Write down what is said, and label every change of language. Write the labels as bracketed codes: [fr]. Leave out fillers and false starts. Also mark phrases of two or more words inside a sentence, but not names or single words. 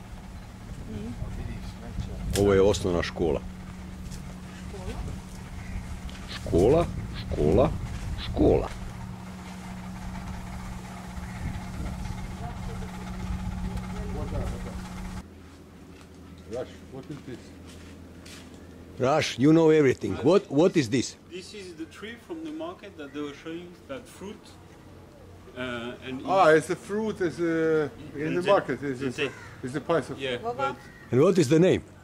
[hr] Ovo je osnovna škola. Škola, škola, škola. Raš, [en] what is this? Rash, you know everything. What is this? This is the tree from the market that they were showing, that fruit. It's a fruit in the market. It's a price of... Yeah, but, And what is the name?